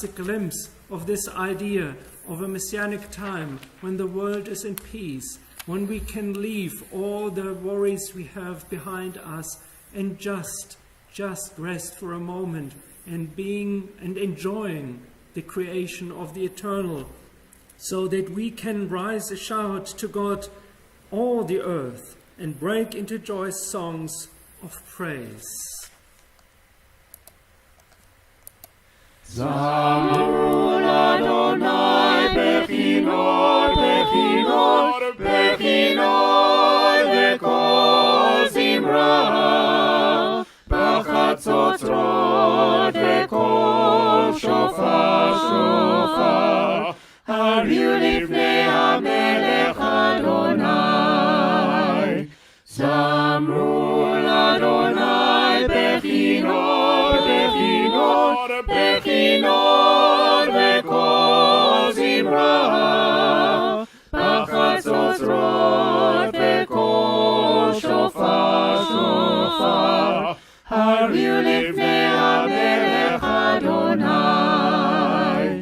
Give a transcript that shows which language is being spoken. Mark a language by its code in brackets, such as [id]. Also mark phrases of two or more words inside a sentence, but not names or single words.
[en] a glimpse of this idea of a messianic time when the world is in peace, when we can leave all the worries we have behind us and just rest for a moment and enjoying the creation of the eternal, so that we can rise a shout to God, all the earth, and break into joyous songs of praise. [he] זמרו לאדוני בכינור, בכינור, בכינור, וקול זמרה, בחצוצרות וקול שופר, שופר, הריעו לפני המלך אדוני. זמרו לאדוני בכינור, בכינור, בכינור, וקול זמרה, בחצוצרות וקול שופר, שופר, הריעו לפני המלך אדוני.